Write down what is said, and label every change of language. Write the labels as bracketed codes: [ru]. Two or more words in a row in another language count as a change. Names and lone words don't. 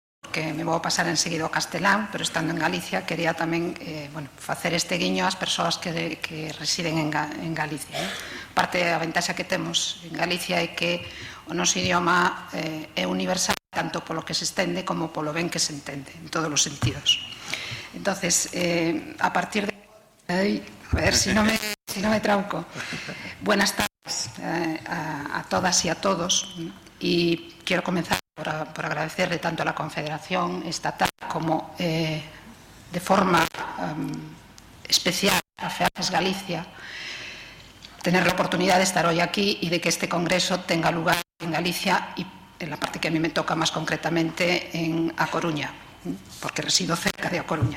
[gl] porque me vou pasar enseguida ao castelán, pero estando en Galicia quería tamén facer este guiño ás persoas que residen en Galicia. Parte da ventaxa que temos en Galicia é que o noso idioma é universal tanto polo que se estende como polo ben que se entende, en todos os sentidos. [es] Entonces, a partir de... a ver si no me trauco. Buenas tardes a todas y a todos, y quiero comenzar por agradecerle tanto a la Confederación Estatal como de forma especial a FEAFES Galicia tener la oportunidad de estar hoy aquí y de que este congreso tenga lugar en Galicia y en la parte que a mí me toca más concretamente en A Coruña, porque resido cerca de A Coruña.